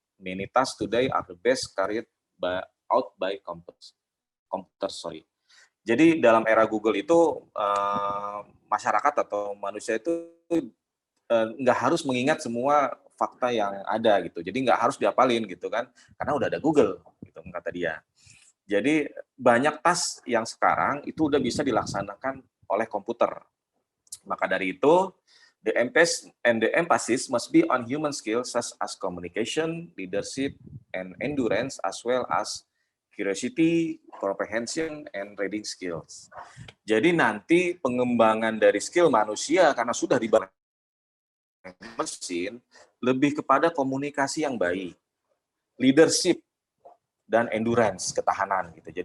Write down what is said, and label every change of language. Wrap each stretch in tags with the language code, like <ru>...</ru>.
<en>Many tasks today are the best carried out by computers.</en> <id>Jadi dalam era Google itu masyarakat atau manusia itu nggak harus mengingat semua fakta yang ada gitu. Jadi nggak harus dihafalin gitu kan, karena udah ada Google gitu kata dia. Jadi banyak task yang sekarang itu udah bisa dilaksanakan oleh komputer. Maka dari itu</id> <en>The emphasis must be on human skills such as communication, leadership, and endurance, as well as curiosity, comprehension, and reading skills.</en> <id>Jadi nanti pengembangan dari skill manusia karena sudah dibangun mesin lebih kepada komunikasi yang baik, leadership, dan endurance, ketahanan gitu.</id>